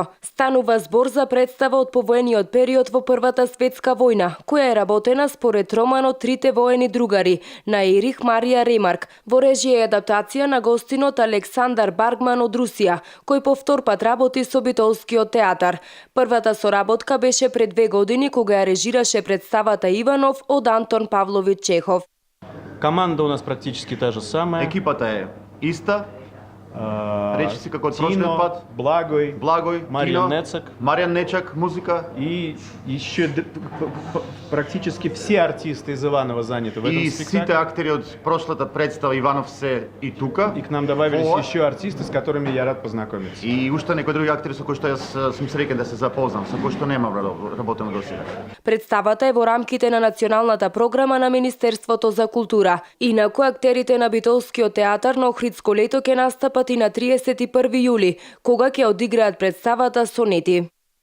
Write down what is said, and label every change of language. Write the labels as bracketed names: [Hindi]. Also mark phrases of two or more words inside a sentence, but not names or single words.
[Macedonian] Станува збор за представа од повоениот период во Првата светска војна, која е работена според романот Трите воени другари на Ерих Марија Ремарк, во режија и адаптација на гостинот Александар Баргман од Русија, кој по втор пат работи со Битолскиот театар. Првата соработка беше пред 2 години кога ја режираше представата Иванов од Антон Павлович Чехов. [Russian] Команда у нас практически та же самая. [Macedonian] Екипата е иста. Речи си како од Тино, прошлиот пат. Благој, Маријан Тино, Нецак. Маријан Нечак, музика. [Russian] И еще практически все артисты из Иванова заняты в этом И спектакле. [Macedonian] сите актери од прошлата представа Иванов се и тука. [Russian] И к нам добавились [Macedonian] Ова. [Russian] еще артисты, с которыми я рад познакомиться. [Macedonian] И уште некои други актери со кои што јас сум среќен да се запознам, со кои што нема работено досега. Представата е во рамките на националната програма на Министерството за култура. Инаку актерите на Битолскиот театар на Охридско лето ќе настапат и на 31 јули, кога ќе одиграат представата Сонети.